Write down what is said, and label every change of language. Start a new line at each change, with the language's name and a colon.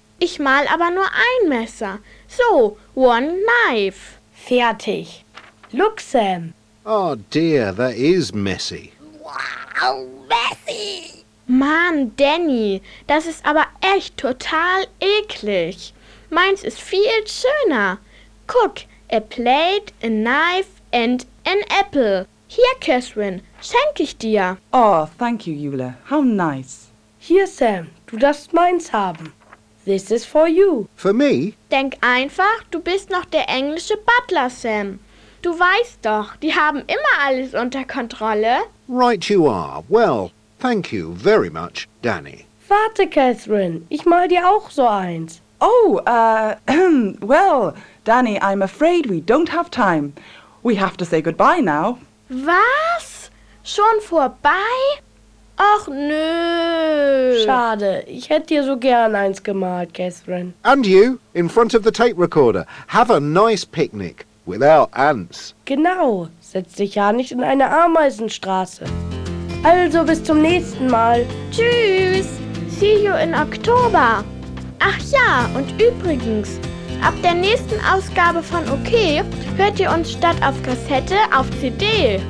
German: Ich mal aber nur ein Messer.
English: So, one knife.
German: Fertig.
English: Look,
German: Sam.
English: Oh, dear, that is messy. Wow, messy.
German: Mann, Danny, das ist aber echt total eklig. Meins ist viel schöner. Guck,
English: a plate, a knife and an apple.
German: Hier, Catherine, schenke ich dir.
English: Oh, thank you, Eula. How nice.
German: Hier, Sam, du darfst meins haben.
English: This is for you. For me?
German: Denk einfach, du bist noch der englische Butler, Sam. Du weißt doch, die haben immer alles unter Kontrolle.
English: Right you are. Well... Thank you very much, Danny.
German: Warte, Catherine, ich mal dir auch so eins.
English: Oh, well, Danny, I'm afraid we don't have time. We have to say goodbye now.
German: Was? Schon vorbei? Ach, nö. Schade, ich hätte dir so gern eins gemalt, Catherine.
English: And you, in front of the tape recorder. Have a nice picnic, without ants.
German: Genau, setz dich ja nicht in eine Ameisenstraße. Also, bis zum nächsten Mal. Tschüss.
English: See you in Oktober.
German: Ach ja, und übrigens, ab der nächsten Ausgabe von OK hört ihr uns statt auf Kassette auf CD.